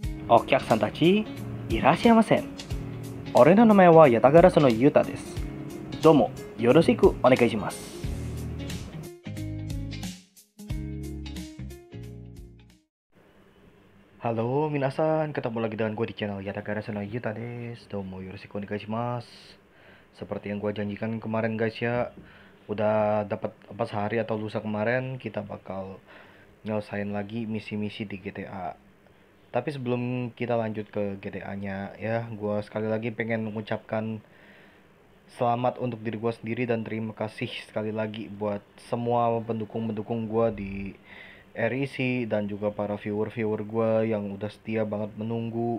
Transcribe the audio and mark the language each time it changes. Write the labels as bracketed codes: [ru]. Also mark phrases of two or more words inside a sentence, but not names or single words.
[ja] お客さんたち、いらっしゃいませ。俺の名前はヤタガラスのユタです。どうもよろしくお願いします。Halo minasan, [id] ketemu lagi dengan gue di channel Yatagarasu no Yuta desu. [ja] どうもよろしくお願いします. [id] Seperti yang gue janjikan kemarin guys ya, udah dapat apa sehari atau lusa kemarin kita bakal nyelesain lagi misi-misi di GTA. Tapi sebelum kita lanjut ke GTA-nya ya, gue sekali lagi pengen mengucapkan selamat untuk diri gue sendiri dan terima kasih sekali lagi buat semua pendukung-pendukung gue di REC dan juga para viewer-viewer gue yang udah setia banget menunggu.